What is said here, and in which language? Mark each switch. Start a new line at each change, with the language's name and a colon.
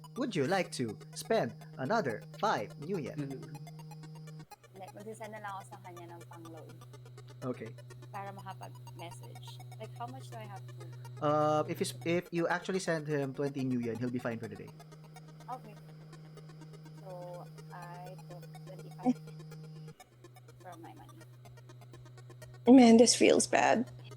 English: Would you like to spend another 5 new yen?
Filipino: Magsasend na lang ako sa kanya ng pang-load
English: Okay.
Filipino: para makapag-message.
English: Like, how much do I have to? If you actually send him 20 new yen, he'll be fine for the day. Okay. So, I took 25 from my money. Man, this feels bad.